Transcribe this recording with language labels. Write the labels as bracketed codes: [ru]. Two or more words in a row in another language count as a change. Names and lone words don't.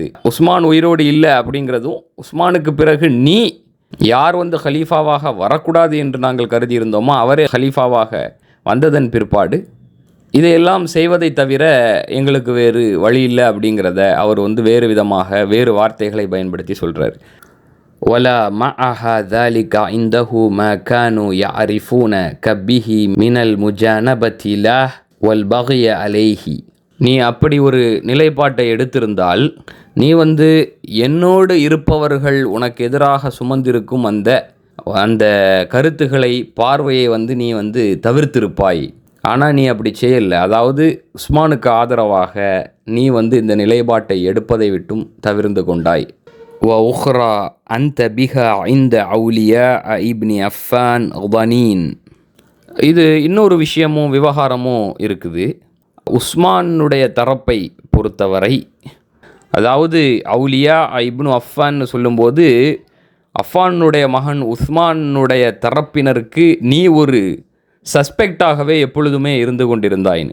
[ta] உஸ்மான் உயிரோடு இல்லை அப்படிங்கிறதும், உஸ்மானுக்கு பிறகு நீ யார் வந்து ஹலீஃபாவாக வரக்கூடாது என்று நாங்கள் கருதி இருந்தோமோ அவரே ஹலீஃபாவாக வந்ததன் பிற்பாடு இதையெல்லாம் செய்வதை தவிர எங்களுக்கு வேறு வழி இல்லை அப்படிங்கிறத அவர் வந்து வேறு விதமாக வேறு வார்த்தைகளை பயன்படுத்தி சொல்கிறார். [ar] ولا معها ذلك عنده ما كانوا يعرفون كبه من المجانبة له والبغي عليه. [ta] நீ அப்படி ஒரு நிலைப்பாட்டை எடுத்திருந்தால் நீ வந்து என்னோடு இருப்பவர்கள் உனக்கு எதிராக சுமந்திருக்கும் அந்த கருத்துக்களை, பார்வையை வந்து நீ வந்து தவிர்த்திருப்பாய். ஆனால் நீ அப்படி செய்யலை. அதாவது உஸ்மானுக்கு ஆதரவாக நீ வந்து இந்த நிலைப்பாட்டை எடுப்பதை விட்டும் தவிர்ந்து கொண்டாய். [ar] وأخرى أنت بها عند أولياء ابن عفان ظنين. [ta] இது இன்னொரு விஷயமும் விவகாரமும் இருக்குது. உஸ்மானுடைய தரப்பை பொறுத்தவரை, அதாவது [ar] أولياء ابن عفان [ta] சொல்லும்போது அஃபானுடைய மகன் உஸ்மானுடைய தரப்பினருக்கு நீ ஒரு சஸ்பெக்டாகவே எப்பொழுதுமே இருந்து கொண்டிருந்தாயின்னு.